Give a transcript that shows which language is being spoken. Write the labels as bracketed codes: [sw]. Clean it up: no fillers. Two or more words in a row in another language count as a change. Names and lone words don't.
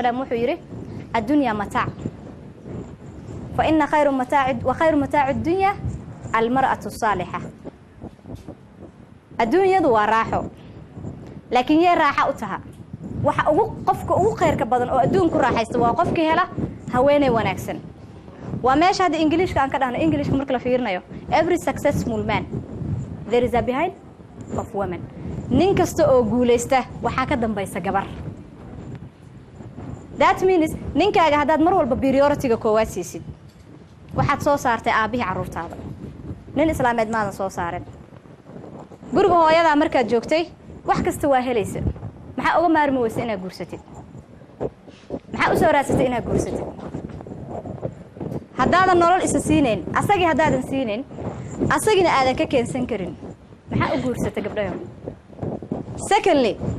[so] wasalaam wuxuu yidhi [ar] الدنيا متاع فإن خير متاع الدنيا المرأة الصالحة [so] adduunyadu waa raaxo laakiin yee raaxa u taha waxa qofka ugu khayrka badan oo adduunku raaxaysta waa qofkii hela haweeney wanaagsan waa meesha hadda ingiliishka aan ka dhahno ingiliishka marka la fiirinayo [en] every successful man there is a behind of women [so] nin kasta oo guulaysta waxaa ka dambaysa gabar [en] that means [so] ninkaaga haddaad mar walba priority-ga koowaad siisid waxaad soo saartay aabbihii carruurtaada nin islaameed maadan soo saaren guriga hooyadaa markaad joogtay wax kasta waa helaysa maxaa uga maarmi weysa inaad guursatid maxaa u soo raadsatay inaad guursatid haddaadan nolol isa siinayn asagii haddaadan siinayn asagina aadan ka keensan karin maxaa u guursata gabdhayo secondly